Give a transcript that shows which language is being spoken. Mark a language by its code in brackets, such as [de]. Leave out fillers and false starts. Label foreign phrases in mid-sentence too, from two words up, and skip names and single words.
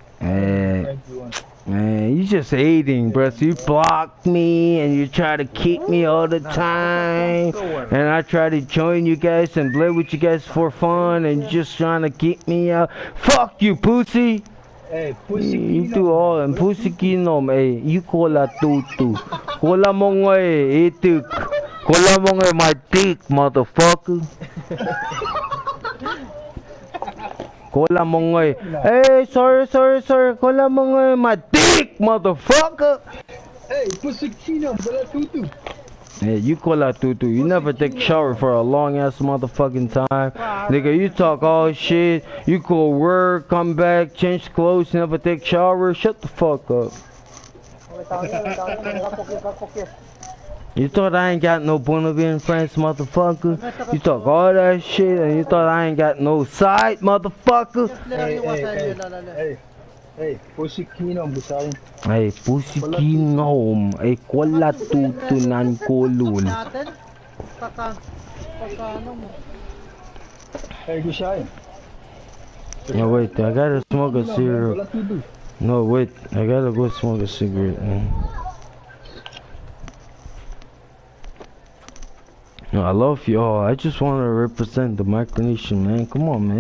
[en] Man, you just hating, bro. So you block me and you try to kick me all the time. And I try to join you guys and play with you guys for fun and you just trying to kick me out. Fuck you, pussy! Hey, Pussy. You do all and pussy kinom, eh. [chk] You kola tutu. Kola mo nga eh, itik. Kola mo nga [en] my dick, motherfucker. [chk] Kola mo nga eh. [en] Hey, sorry. [chk] Kola mo nga [en] my dick, motherfucker. Hey, Pussy Kino, [chk] wala tutu. [en] Hey, you [chk] kola tutu. [en] You never take shower for a long ass motherfucking time. Nigga, you talk all shit. You go work, come back, change clothes, never take shower. Shut the fuck up. You thought I ain't got no Bolivian friends, motherfucker? You talk all that shit and you thought I ain't got no side, motherfucker? Hey, Pussy Kino, busayin. Hey, pussy [chk] kinom. Ay, kola tutu nan kolul. [en] Hey, busayin. No, wait, I gotta smoke a cigarette. [chk] Wala tutu. [en] No, wait, I gotta go smoke a cigarette, man. No, I love y'all. I just want to represent the Micronesian, man. Come on, man.